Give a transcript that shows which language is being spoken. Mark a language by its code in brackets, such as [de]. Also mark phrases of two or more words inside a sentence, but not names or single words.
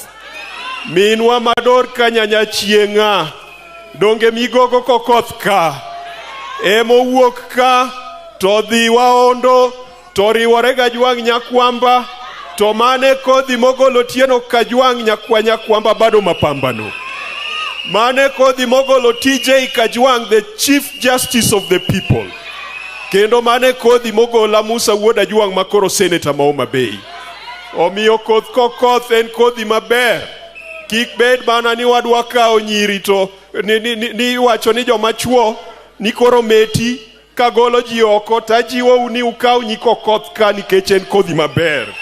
[luo] Minwa mador ka nyanya chieng'a. Donge migogo Kokoth ka. Emo wuok ka to dhi waondo to riwore Kajwang' nyakwamba to mane kodhi mogolo tieno Kajwang' nyakwamba [sw] bado mapambano. [luo] Mane kodhi mogolo TJ Kajwang', [en] the Chief Justice of the People. [luo] Kendo mane kodhi mogola Musa wuod Ajwang' makoro Senator ma Homa Bay. Omiyo koth Kokoth en kodhi maber. Kik bed mana ni wadwa kao nyiri to ni wacho ni joma chuo ni koro meti kagolo ji oko tajiwo uni ukao nyi Kokoth ka nikech en kodhi maber.